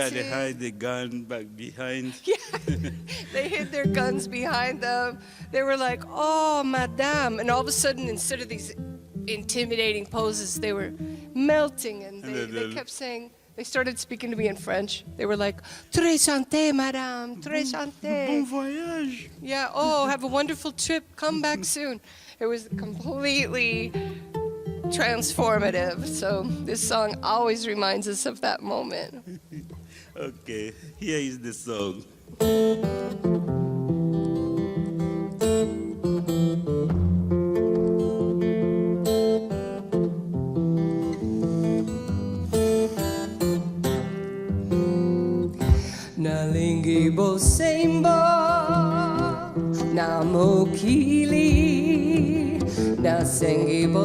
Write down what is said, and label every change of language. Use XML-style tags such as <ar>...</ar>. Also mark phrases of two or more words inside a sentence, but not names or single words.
<en>Yeah, they hide the gun back behind. Yeah, they hid their guns behind them. They were like, oh, madame. And all of a sudden, instead of these intimidating poses, they were melting. And they kept saying, they started speaking to me in French. They were like,</en> <fr>très chanté, madame, très chanté. Bon voyage.</fr> <en>Yeah, oh, have a wonderful trip. Come back soon. It was completely transformative. So this song always reminds us of that moment. Okay, here is the song.</en> <ln>Nalingi Bosembo, na mokili, na sengi</ln>